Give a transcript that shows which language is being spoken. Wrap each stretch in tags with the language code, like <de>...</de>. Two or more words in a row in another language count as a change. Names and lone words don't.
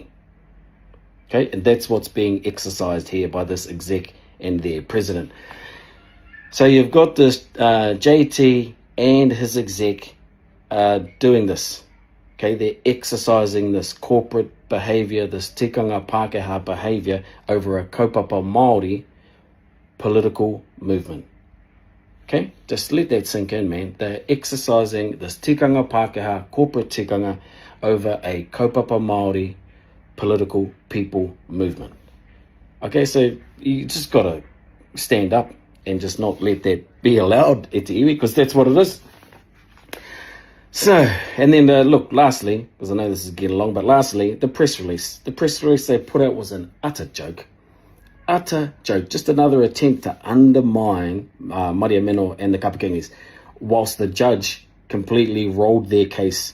<en>Okay, and that's what's being exercised here by this exec and their president. So you've got this JT and his exec doing this. Okay, they're exercising this corporate behaviour, this</en> <mi>tikanga Pākehā</mi> <en>behaviour over a</en> <mi>kaupapa Māori</mi> <en>political movement. Okay, just let that sink in, man. They're exercising this</en> <mi>tikanga Pākehā,</mi> <en>corporate tikanga, over a</en> <mi>kaupapa Māori</mi> <en>political people movement. Okay, so you just got to stand up and just not let that be allowed,</en> <mi>e te iwi,</mi> <en>because that's what it is. So, and then look, lastly, because I know this is getting long, but lastly, the press release. The press release they put out was an utter joke. Utter joke. Just another attempt to undermine Maria Meno and the Kapakingis, whilst the judge completely rolled their case.</en>